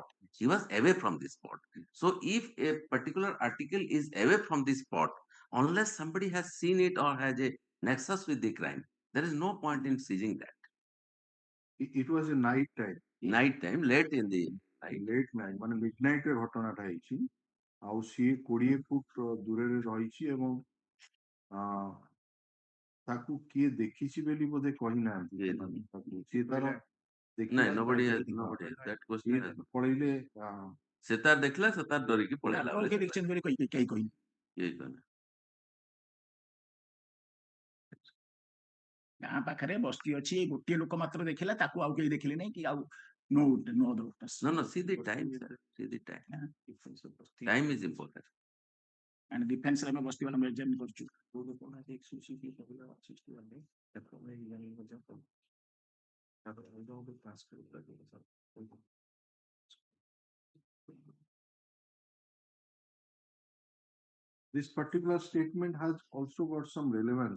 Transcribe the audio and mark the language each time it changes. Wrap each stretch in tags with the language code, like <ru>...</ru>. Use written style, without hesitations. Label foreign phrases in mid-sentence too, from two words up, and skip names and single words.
<en>He was away from the spot. So if a particular article is away from the spot, unless somebody has seen it or has a nexus with the crime, there is no point in seizing that. it was a night time. Night time, late in the night. Late night</en> <or>ମାନେ midnight ରେ ଘଟଣାଟା ହେଇଛି ଆଉ ସିଏ 20 ଫୁଟ ଦୂରରେ ରହିଛି ଏବଂ ତାକୁ କିଏ ଦେଖିଛି ବୋଲି ବୋଧେ କହିନାହାନ୍ତି ସେମାନେ ତାକୁ ସିଏ ତାର</or> <en>ନାଇଁ nobody has that question has</en> <or>ପଳେଇଲେ ସେ ତାର ଦେଖିଲା ସେ ତାର ଡରିକି ପଳେଇଲା ଅଲଗା ଦେଖିଛନ୍ତି ବୋଲି କେହି କହିନି କେହି କହିନି ଗାଁ ପାଖରେ ବସ୍ତି ଅଛି ଏଇ ଗୋଟିଏ ଲୋକ ମାତ୍ର ଦେଖିଲା ତାକୁ ଆଉ କେହି ଦେଖିଲେ ନାହିଁ କି ଆଉ</or> <en>no other witness. No, see the time, sir. See the time. Time is important. And defense</en> <or>ରେ ଆମେ ବସ୍ତି ବାଲା ଏକ୍ସାମିନ କରୁଛୁ</or> <en>This particular statement has also got some relevance.</en>